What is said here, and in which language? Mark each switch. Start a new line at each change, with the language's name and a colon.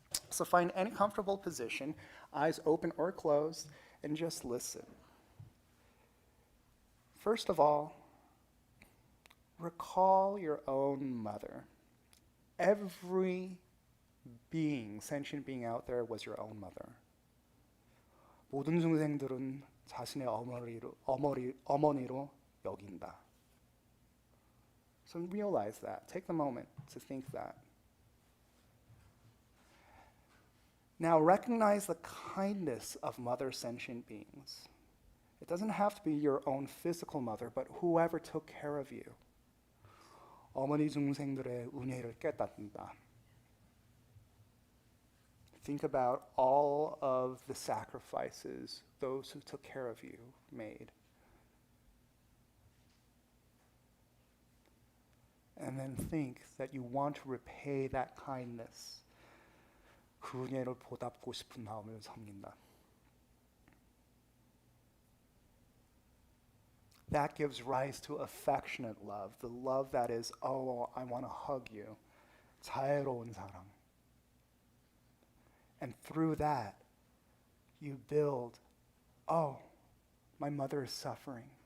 English: So find any comfortable position, eyes open or closed, and just listen. First of all, recall your own mother. Every being, sentient being out there was your own mother.
Korean: 모든 중생들은 자신의 어머니로 여긴다.
English: So realize that. Take the moment to think that. Now recognize the kindness of mother sentient beings. It doesn't have to be your own physical mother, but whoever took care of you.
Korean: 어머니 중생들의 은혜를 깨닫는다.
English: Think about all of the sacrifices those who took care of you made. And then think that you want to repay that kindness.
Korean: 그 은혜를 보답하고 싶은 마음을 섬긴다.
English: That gives rise to affectionate love, the love that is, oh, I want to hug you.
Korean: 자애로운 사랑.
English: And through that, you build, oh, my mother is suffering.